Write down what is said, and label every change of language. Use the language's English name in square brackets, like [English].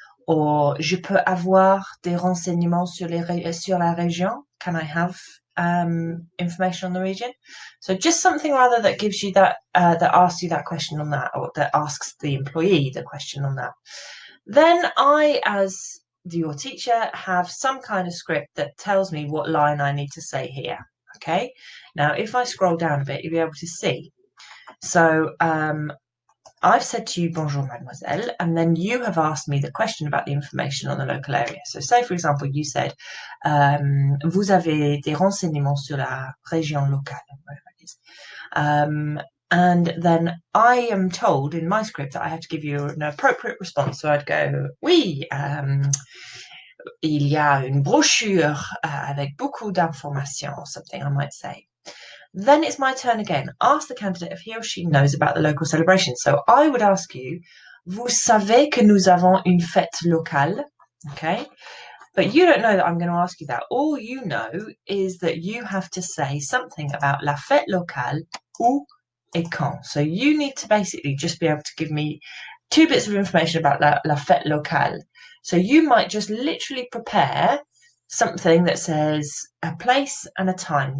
[French] Or je peux avoir des renseignements sur la région? [English] Can I have information on the region? So just something rather that gives you that, that asks you that question on that, or that asks the employee the question on that. Then I, as your teacher, have some kind of script that tells me what line I need to say here. Okay, now if I scroll down a bit, you'll be able to see. So I've said to you, [French] bonjour, mademoiselle, [English] and then you have asked me the question about the information on the local area. So say, for example, you said, [French] vous avez des renseignements sur la région locale, [English] whatever it is. And then I am told in my script that I have to give you an appropriate response. So I'd go, [French] oui, il y a une brochure avec beaucoup d'informations, [English] or something I might say. Then it's my turn again. Ask the candidate if he or she knows about the local celebration. So I would ask you, [French] vous savez que nous avons une fête locale? [English] Okay. But you don't know that I'm going to ask you that. All you know is that you have to say something about [French] la fête locale, où et quand. [English] So you need to basically just be able to give me two bits of information about la fête locale. So you might just literally prepare something that says a place and a time.